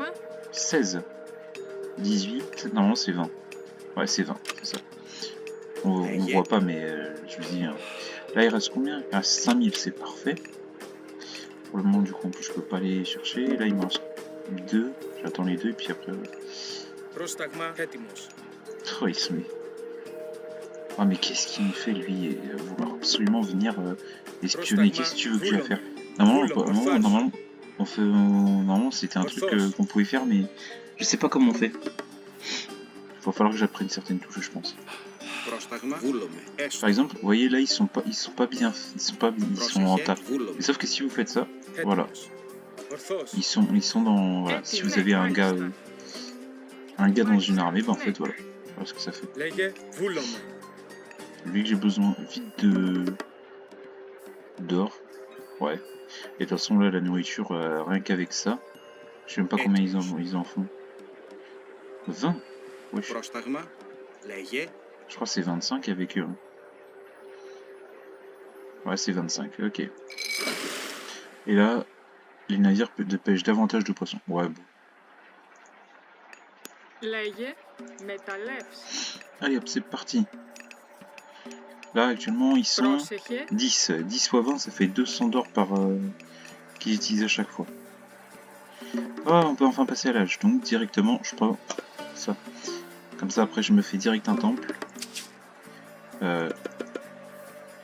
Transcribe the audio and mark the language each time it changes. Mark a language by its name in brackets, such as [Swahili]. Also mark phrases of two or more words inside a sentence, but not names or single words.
[French] 16. 18. Non, c'est 20. Ouais, c'est 20, c'est ça. On voit pas, mais je vous dis... Là, il reste combien? Il reste 5000, c'est parfait. Pour le moment, du coup, en plus, je peux pas les chercher. Là, il me reste 2. J'attends les 2, et puis après... [Greek] Πρόσταγμα. Έτοιμος. [French] Oh, ils sont... Oh, mais qu'est-ce qu'il me fait, lui, vouloir absolument venir espionner? Qu'est-ce que tu veux que je vais faire? Normalement, normalement c'était un truc qu'on pouvait faire, mais je sais pas comment on fait. Il va falloir que j'apprenne certaines touches, je pense. [Greek] Πρόσταγμα. Βούλομαι. Έστω. [French] Par exemple, vous voyez là, ils sont pas bien, ils sont en tas. [Greek] Βούλομαι. [French] Et sauf que si vous faites ça, voilà, [Greek] Ορθώς. [French] ils sont dans, voilà, si vous avez un gars dans une armée, ben en fait, voilà ce que ça fait. [Greek] Λέγε. Βούλομαι. [French] Vu que j'ai besoin vite d'or, ouais. Et de toute façon là la nourriture, rien qu'avec ça, je sais même pas combien ils en font. 20. Ouais, [Greek] Πρόσταγμα. Λέγε. [French] je crois que c'est 25 avec eux. Hein. Ouais, c'est 25, ok. Et là, les navires pêchent davantage de poissons. Ouais, bon. [Greek] Λέγε. Μεταλλεύς. [French] Allez hop, c'est parti. Là actuellement ils sont [Greek] Πρόσεχε. [French] 10. 10 fois 20 ça fait 200 d'or par qu'ils utilisent à chaque fois. Oh, on peut enfin passer à l'âge. Donc directement je prends ça. Comme ça après je me fais direct un temple.